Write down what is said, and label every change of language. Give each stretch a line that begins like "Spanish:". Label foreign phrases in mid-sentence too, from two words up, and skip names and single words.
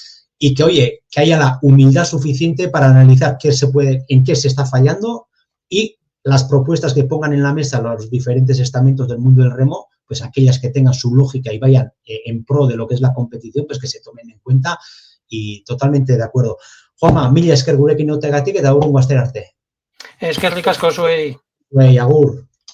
Spanish: Y que, oye, que haya la humildad suficiente para analizar en qué se está fallando y las propuestas que pongan en la mesa los diferentes estamentos del mundo del remo, pues aquellas que tengan su lógica y vayan en pro de lo que es la competición, pues que se tomen en cuenta y totalmente de acuerdo. Juanma,
Basque: mila esker gurekin egoteagatik eta agur arte. Eskerrik asko zuei. Agur.